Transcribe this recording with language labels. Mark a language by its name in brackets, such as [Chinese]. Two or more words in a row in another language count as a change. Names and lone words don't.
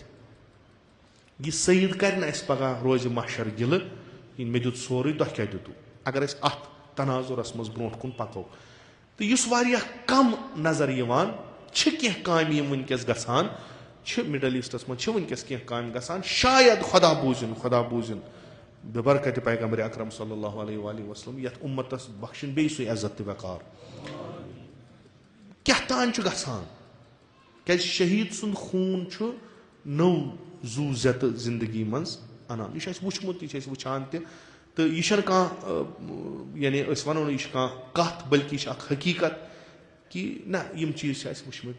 [Kashmiri] یہِ سعید کرِ نہٕ اسہِ پگہہ روزِ محشر گِلہٕ کِہینۍ مےٚ دیُت سورُے تۄہہِ کیٛاہ دِتوٗ. اگر أسۍ اتھ تناظُرس منٛز برونٛٹھ کُن پکو تہٕ یُس واریاہ کم نظر یِوان چھِ کینٛہہ کامہِ یِم وٕنکیٚس گژھان چھِ مِڈل ایٖسٹس منٛز چھِ وٕنکیٚس کینٛہہ کامہِ گژھان شاید خۄدا بوٗزِن ببرکتِ پیغمبرِ اکرم [Arabic] صلی اللہ علیہ وآلہ وسلم [Kashmiri] یتھ اُمتس بخشِن بیٚیہِ سُے عزت تہٕ وقار. کیٛاہ تانۍ چھُ گژھان کیازِ شہیٖد سُنٛد خوٗن چھُ نٔو زوٗ زٮ۪تہٕ زندگی منٛز انان. یہِ چھُ اَسہِ وٕچھمُت یہِ چھِ أسۍ وٕچھان تہِ تہٕ یہِ چھنہٕ کانٛہہ یعنی أسۍ ونو نہٕ یہِ چھِ کانٛہہ کتھ بلکہِ یہِ چھِ اکھ حقیٖقت کہِ نہ یِم چیٖز چھِ اَسہِ وٕچھمٕتۍ.